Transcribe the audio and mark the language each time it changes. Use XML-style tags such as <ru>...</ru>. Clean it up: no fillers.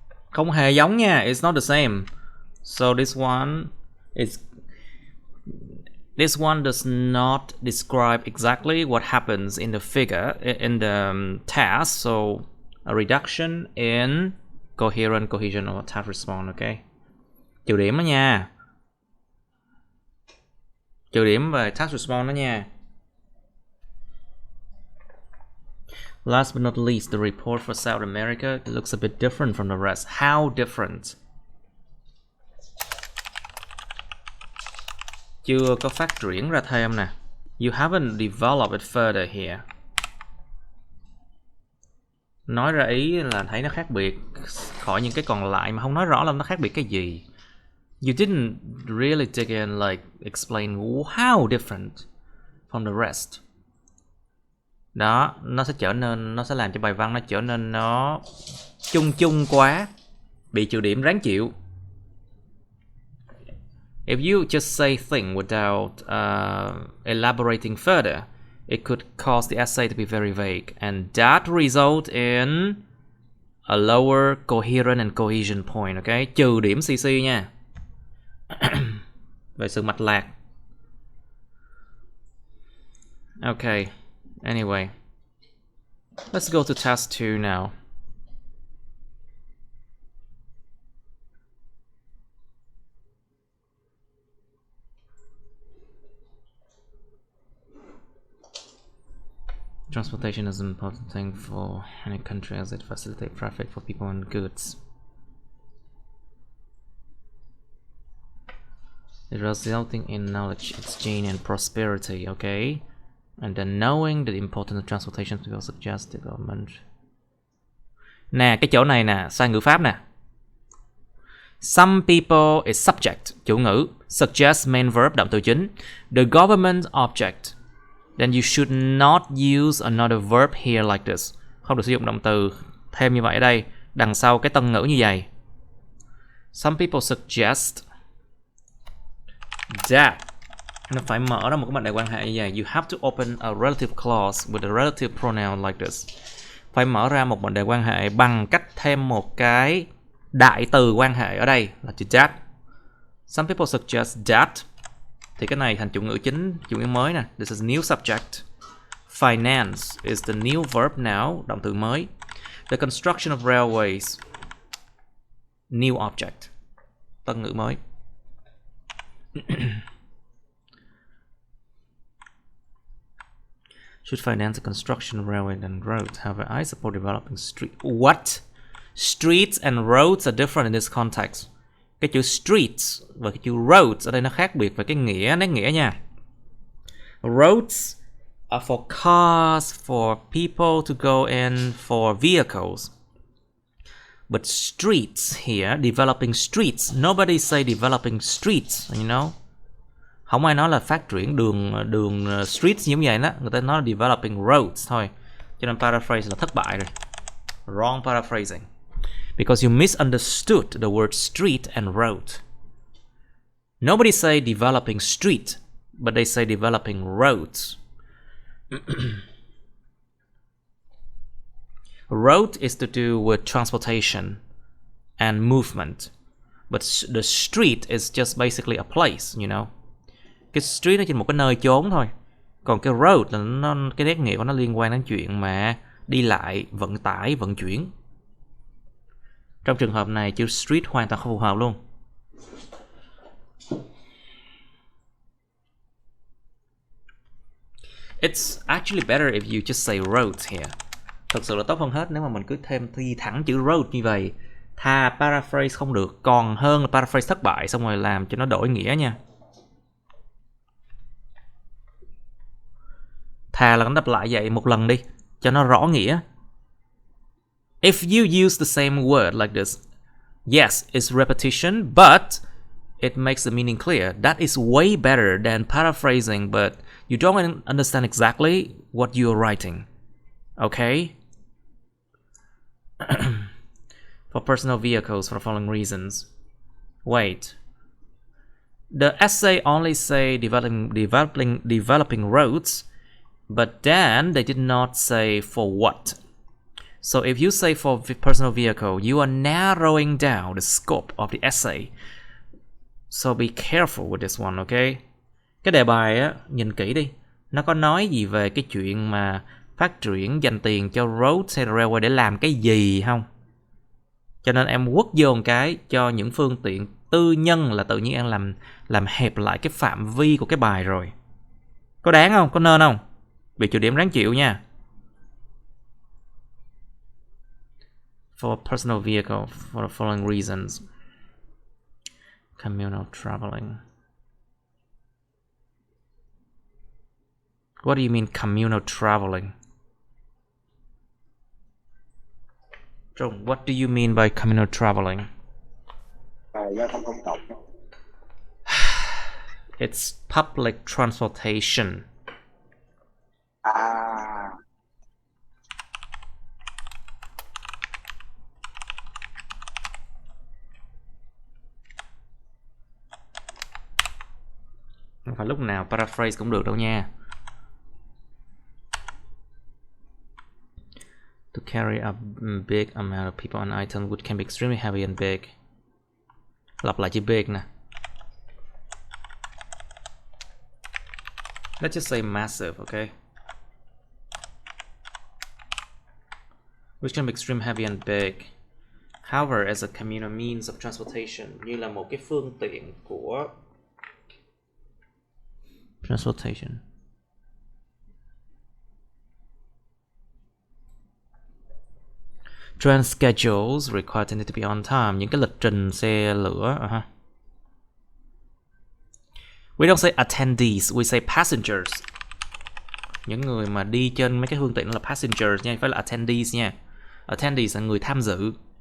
<vi>Không hề giống nha.</vi> <en>It's not the same. So this one does not describe exactly what happens in the figure, in the task. So a reduction in coherent, cohesion, or task response, okay?</en> <vi>Trừ điểm đó nha. Trừ điểm về task response đó nha.</vi> <en>Last but not least, the report for South America looks a bit different from the rest. How different?</en> <vi>Chưa có phát triển ra thêm nè.</vi> <en>You haven't developed it further here.</en> <vi>Nói ra ý là thấy nó khác biệt khỏi những cái còn lại mà không nói rõ là nó khác biệt cái gì.</vi> <en>You didn't really dig in, like explain how different from the rest.</en> <vi>Đó, nó sẽ làm cho bài văn nó trở nên nó chung quá, bị trừ điểm ráng chịu.</vi> <en>If you just say thing without elaborating further, it could cause the essay to be very vague, and that result in a lower coherent and cohesion point, okay?</en> <vi>Trừ điểm CC nha. Về sự mạch lạc.</vi> <en>Okay. Anyway, let's go to task 2 now. Transportation is an important thing for any country as it facilitates traffic for people and goods. Resulting in knowledge exchange and prosperity, okay? And then knowing the importance of transportation people suggest the government.</en> <vi>Nè, cái chỗ này nè, sai ngữ pháp nè.</vi> <en>Some people is subject,</en> <vi>chủ ngữ.</vi> <en>Suggest main verb,</en> <vi>động từ chính.</vi> <en>The government object. Then you should not use another verb here like this.</en> <vi>Không được sử dụng động từ thêm như vậy ở đây. Đằng sau cái tân ngữ như vậy.</vi> <en>Some people suggest that.</en> <vi>Nó phải mở ra một cái mệnh đề quan hệ như vậy.</vi> <en>You have to open a relative clause with a relative pronoun like this.</en> <vi>Phải mở ra một mệnh đề quan hệ bằng cách thêm một cái đại từ quan hệ ở đây là chữ that.</vi> <en>Some people suggest that.</en> <vi>Thì cái này thành chủ ngữ chính, chủ ngữ mới nè.</vi> <en>This is new subject. Finance is the new verb now,</en> <vi>động từ mới.</vi> <en>The construction of railways, new object,</en> <vi>tân ngữ mới.</vi> <en>Should finance the construction of railway and roads. However, I support developing street. What? Streets and roads are different in this context. Cái chữ streets và cái chữ roads ở đây nó khác biệt về cái nghĩa, nét nghĩa nha. Roads are for cars, for people to go in, for vehicles. But streets here, developing streets. Nobody say developing streets, you know.</en> <vi>Không ai nói là phát triển đường streets như vậy đó. Người ta nói là</vi> <en>developing roads</en> <vi>thôi. Cho nên paraphrase là thất bại rồi.</vi> <en>Wrong paraphrasing. Because you misunderstood the word street and road. Nobody say developing street, but they say developing roads. Road is to do with transportation and movement. But the street is just basically a place, you know.</en> <vi>Cái street nó chỉ một cái nơi chốn thôi. Còn cái road là cái nét nghĩa của nó liên quan đến chuyện mà đi lại, vận tải, vận chuyển. Trong trường hợp này chữ street hoàn toàn không phù hợp luôn.</vi> <en>It's actually better if you just say roads here.</en> <vi>Thật sự là tốt hơn hết nếu mà mình cứ thêm thi thẳng chữ road như vậy. Thà paraphrase không được, còn hơn là paraphrase thất bại xong rồi làm cho nó đổi nghĩa nha. Thà là đọc lại vậy một lần đi cho nó rõ nghĩa.</vi> <en>If you use the same word like this, yes, it's repetition, but it makes the meaning clear. That is way better than paraphrasing, but you don't understand exactly what you are writing. Okay? For personal vehicles for the following reasons. Wait. The essay only say developing roads, but then they did not say for what. So if you say for personal vehicle, you are narrowing down the scope of the essay. So be careful with this one, okay?</en> <vi>Cái đề bài á, nhìn kỹ đi. Nó có nói gì về cái chuyện mà phát triển dành tiền cho road hay railway để làm cái gì không? Cho nên em quất vô một cái cho những phương tiện tư nhân là tự nhiên em làm hẹp lại cái phạm vi của cái bài rồi. Có đáng không? Có nên không? Bị trừ điểm ráng chịu nha.</vi> <en>For personal vehicle for the following reasons. Communal traveling. What do you mean communal traveling? Trung, what do you mean by communal traveling?</en> <vi>Giao thông công cộng.</vi> <en>It's public transportation.</en> <vi>Không phải lúc nào paraphrase cũng được đâu nha.</vi> <en>To carry a big amount of people and items which can be extremely heavy and big.</en> <vi>Lặp lại chữ big nè.</vi> <en>Let's just say massive, okay? Which can be extremely heavy and big. However, as a communal means of transportation,</en> <vi>như là một cái phương tiện của transportation.</vi> <en>Train schedules require attending to be on time.</en> <vi>Những cái lịch trình xe lửa.</vi> <en>We don't say attendees, we say passengers.</en> <vi>Những người mà đi trên mấy cái phương tiện là passengers nha, phải là attendees nha. Attendees là người tham dự.</vi>